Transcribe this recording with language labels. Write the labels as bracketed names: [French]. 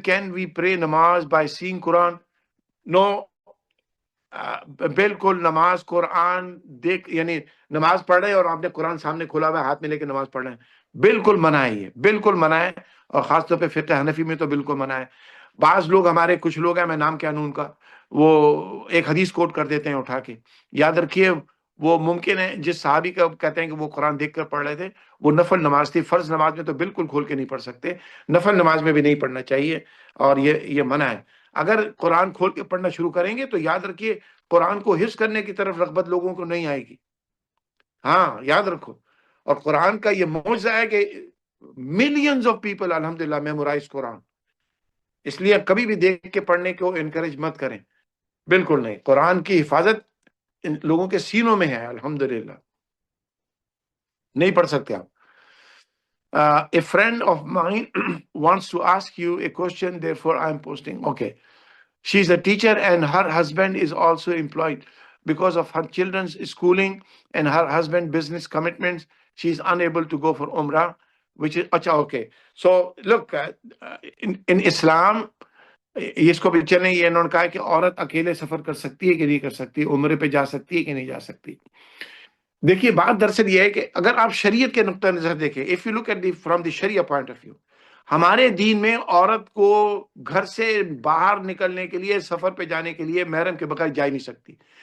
[English] Can we pray namaz by seeing Quran? No. [Urdu] بالکل نماز قرآن دیکھ، یعنی نماز پڑھ رہے اور آپ نے قرآن سامنے کھولا ہوا ہاتھ میں لے کے نماز پڑھ رہے ہیں، بالکل منع ہے، یہ بالکل منع ہے. اور خاص طور پہ فقہ حنفی میں تو بالکل منع ہے. بعض لوگ، ہمارے کچھ لوگ ہیں، میں نام کیا لوں ان کا، وہ ایک حدیث کوٹ کر دیتے ہیں اٹھا کے. یاد رکھیے وہ ممکن ہے جس صحابی کا کہتے ہیں کہ وہ قرآن دیکھ کر پڑھ رہے تھے، وہ نفل نماز تھی. فرض نماز میں تو بالکل کھول کے نہیں پڑھ سکتے، نفل نماز میں بھی نہیں پڑھنا چاہیے، اور یہ منع ہے. اگر قرآن کھول کے پڑھنا شروع کریں گے تو یاد رکھیے قرآن کو حفظ کرنے کی طرف رغبت لوگوں کو نہیں آئے گی. ہاں یاد رکھو. اور قرآن کا یہ معجزہ ہے کہ [English] millions of people [Urdu] الحمدللہ میمورائز قرآن. اس لیے کبھی بھی دیکھ کے پڑھنے کو انکریج مت کریں، بالکل نہیں. قرآن کی حفاظت ان لوگوں کے سینوں میں ہے الحمدللہ. نہیں پڑھ سکتے آپ. [English] A friend of mine wants to ask you a question, therefore I am posting. Okay. She is a teacher and her husband is also employed. Because of her children's schooling and her husband's business commitments, she is unable to go for Umrah, which is, okay. So look, in Islam, [Urdu] اس کو بھی چلیں، یہ انہوں نے کہا کہ عورت اکیلے سفر کر سکتی ہے کہ نہیں کر سکتی، عمرے پہ جا سکتی ہے کہ نہیں جا سکتی. دیکھیے بات دراصل یہ ہے کہ اگر آپ شریعت کے نقطہ نظر دیکھیں، [English] if you look at from the Sharia point of view، [Urdu] ہمارے دین میں عورت کو گھر سے باہر نکلنے کے لیے، سفر پہ جانے کے لیے محرم کے بغیر جا ہی نہیں سکتی.